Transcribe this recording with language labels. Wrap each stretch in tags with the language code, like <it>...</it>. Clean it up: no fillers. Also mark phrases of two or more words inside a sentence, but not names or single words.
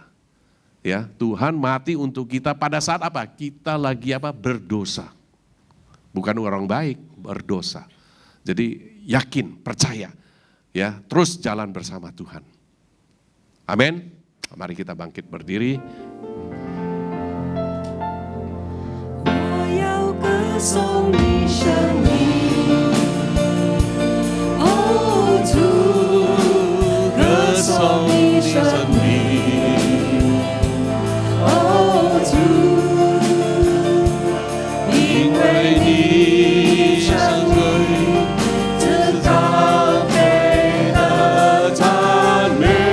<id>Ya, Tuhan mati untuk kita pada saat apa? Kita lagi apa? Berdosa. Bukan orang baik, berdosa. Jadi yakin, percaya. Ya, terus jalan bersama Tuhan. Amin. Mari kita bangkit berdiri.</id> <zh>我要歌颂你生命，哦主，歌颂你生命，哦主，因为你生命是高配的赞美。</zh>